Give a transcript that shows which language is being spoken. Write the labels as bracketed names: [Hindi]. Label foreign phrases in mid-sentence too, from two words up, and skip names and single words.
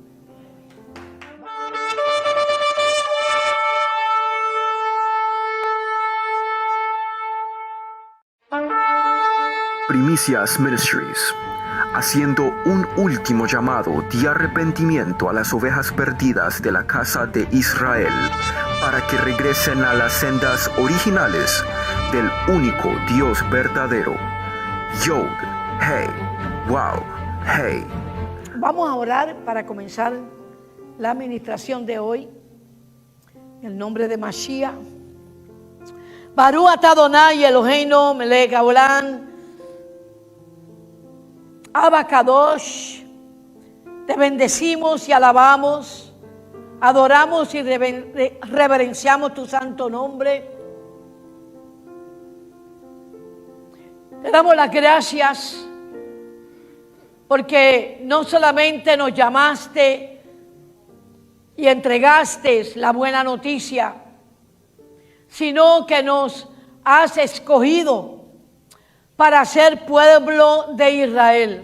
[Spanish] Primicias Ministries, haciendo un último llamado de arrepentimiento a las ovejas perdidas de la casa de Israel, para que regresen a las sendas originales del único Dios verdadero. [Hebrew] יוד, הא, וו, הא. [Spanish] Vamos a orar para comenzar la administración de hoy. En el nombre de Mashiach. [Hebrew] ברוך אתה אדוני אלוהינו מלך העולם. אבא קדוש, [Spanish] te bendecimos y alabamos, adoramos y reverenciamos tu santo nombre. Te damos las gracias porque no solamente nos llamaste y entregaste la buena noticia, sino que nos has escogido para ser pueblo de Israel.